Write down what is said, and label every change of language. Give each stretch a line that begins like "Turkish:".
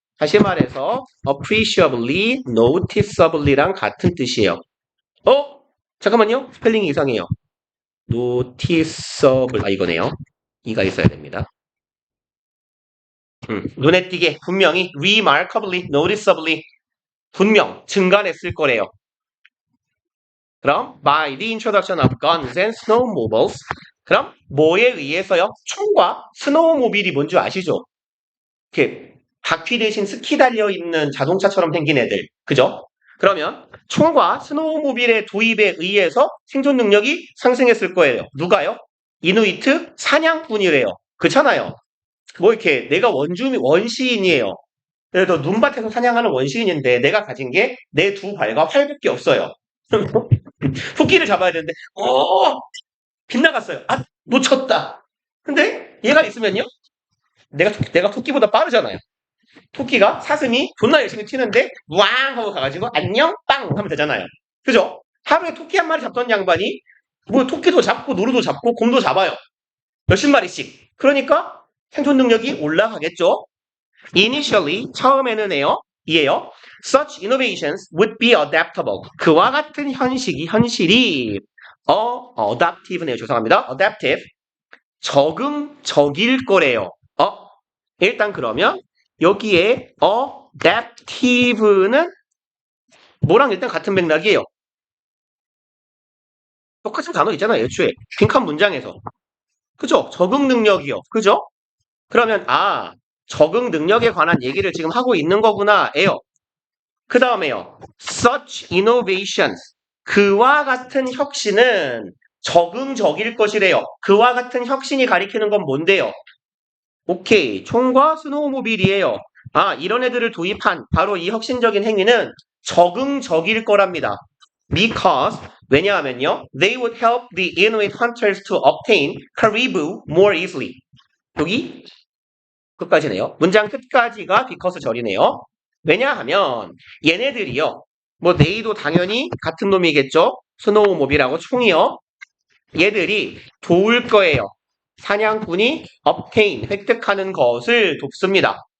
Korean: 다시 말해서
English: appreciably, noticeably
Korean: 랑 같은 뜻이에요. 잠깐만요. 스펠링이 이상해요. noticeable 이거네요. 이가 있어야 됩니다. 눈에 띄게 분명히
English: remarkably, noticeably
Korean: 분명 증가했을 거래요.
English: 그럼 by the introduction of guns and snowmobiles
Korean: 그럼 뭐에 의해서요? 총과 스노우모빌이 뭔지 아시죠? 이렇게 바퀴 대신 스키 달려있는 자동차처럼 생긴 애들. 그죠? 그러면 총과 스노우모빌의 도입에 의해서 생존 능력이 상승했을 거예요. 누가요? 이누이트 사냥꾼이래요. 그렇잖아요. 뭐 이렇게 내가 원시인이에요. 그래도 눈밭에서 사냥하는 원시인인데 내가 가진 게 내 두 발과 활밖에 없어요. 토끼를 잡아야 되는데 빗나갔어요. 놓쳤다. 근데 얘가 있으면요. 내가 토끼보다 빠르잖아요. 토끼가 사슴이 존나 열심히 튀는데 왕 하고 가가지고 안녕 빵 하면 되잖아요. 그죠? 하루에 토끼 한 마리 잡던 양반이 뭐 토끼도 잡고 노루도 잡고 곰도 잡아요. 몇십 마리씩. 그러니까 생존 능력이 올라가겠죠? Initially, 처음에는요, 이에요.
English: Such innovations would be adaptable.
Korean: 그와 같은 현실이 adaptive네요. 죄송합니다. adaptive. 적응적일 거래요. 일단 그러면 여기에 adaptive는 뭐랑 일단 같은 맥락이에요. 똑같은 단어 있잖아요. 애초에 빈칸 문장에서. 그죠? 적응 능력이요. 그죠? 그러면 적응 능력에 관한 얘기를 지금 하고 있는 거구나 에요. 그 다음에요.
English: Such innovations.
Korean: 그와 같은 혁신은 적응적일 것이래요. 그와 같은 혁신이 가리키는 건 뭔데요? 오케이. 총과 스노우모빌이에요. 이런 애들을 도입한 바로 이 혁신적인 행위는 적응적일 거랍니다. Because 왜냐하면요.
English: They would help the Inuit hunters to obtain caribou more easily.
Korean: 여기 끝까지네요. 문장 끝까지가 because 절이네요. 왜냐하면 얘네들이요. 네이도 당연히 같은 놈이겠죠. 스노우모빌하고 총이요. 얘들이 도울 거예요. 사냥꾼이 obtain, 획득하는 것을 돕습니다.